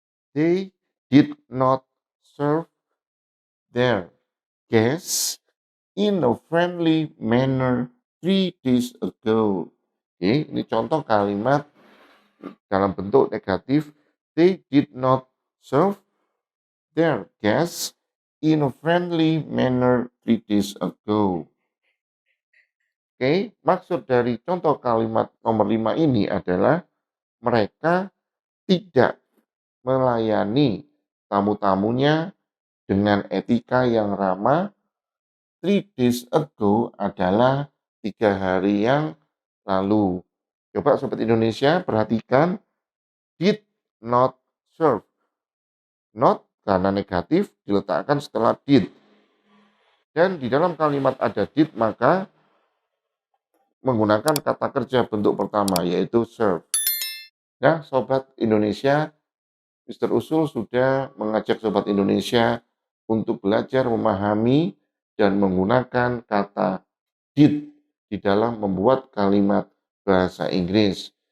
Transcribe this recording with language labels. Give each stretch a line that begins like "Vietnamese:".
English: They did not serve their guests in a friendly manner 3 days ago.
Indonesian: Oke, ini contoh kalimat dalam bentuk negatif.
English: They did not serve their guests in a friendly manner 3 days ago.
Indonesian: Oke, maksud dari contoh kalimat nomor 5 ini adalah mereka tidak melayani tamu-tamunya dengan etika yang ramah. 3 days ago adalah 3 hari yang lalu. Coba Sobat Indonesia perhatikan, did not serve. Not karena negatif diletakkan setelah did. Dan di dalam kalimat ada did, maka menggunakan kata kerja bentuk pertama, yaitu serve. Nah, Sobat Indonesia, Mister Usul sudah mengajak Sobat Indonesia untuk belajar memahami dan menggunakan kata did di dalam membuat kalimat bahasa Inggris.